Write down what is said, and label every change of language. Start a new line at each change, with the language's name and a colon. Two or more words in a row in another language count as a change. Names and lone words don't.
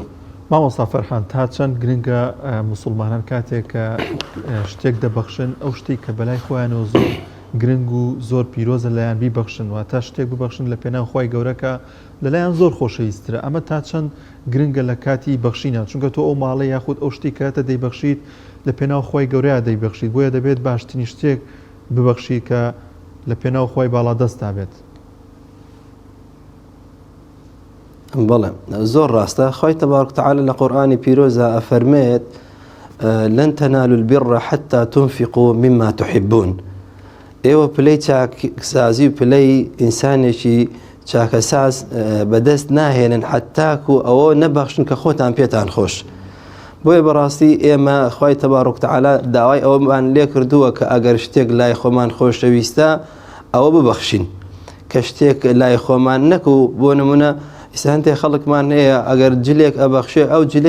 Central Kurdish: مامۆستا فەرحان تا چەند گرنگە موسڵمانان کاتێک کە شتێک دەبەخشن ئەو شتێک کە بەلای خۆیانەوە زۆر گرنگ و زۆر پیرۆزە لەیان بیبەخشن و تا شتێک ببەخشن لە پێناو خۆی گەورەکە لەلایەن زۆر خۆشەویسترە ئەمە تا چەند گرنگە لە کاتی بەخشینە چونکە تۆ ئەو ماڵە یاخود ئەو شتی کاتە دەیبەخشیت لە پێناو خۆی گەورەیە دەیبەخشیت بۆیە دەبێت باشترین شتێک ببەخشی کە لە پێناو خۆی باڵا دەستا بێت. بەڵێ زۆر ڕاستە خۆی تەبارەک وتەعالە لە قورئانی پیرۆزە ئەفەرمێت
Arabic: لن تنالوا البر حتى تنفقوا مما تحبون
Central Kurdish: ئێوە پلەی چاکسازی و پلەی ئینسانێکی چاکەساز بەدەست ناهێنن حتاکو ئەوە نەبەخشن کە خۆتان پێتان خۆش بۆیە بەڕاستی ئێمە خۆی تەبارەک وتەعالە داوای ئەوەمان لێ کردووە کە ئەگەر شتێک لای خۆمان خۆشەویستە ئەوە ببەخشین کە شتێک لای خۆمان نەکو بۆ نمونە ئیسانتێ خەڵکمان هەیە ئەگەر جلێک ئەبەخشێ ئەو جلەی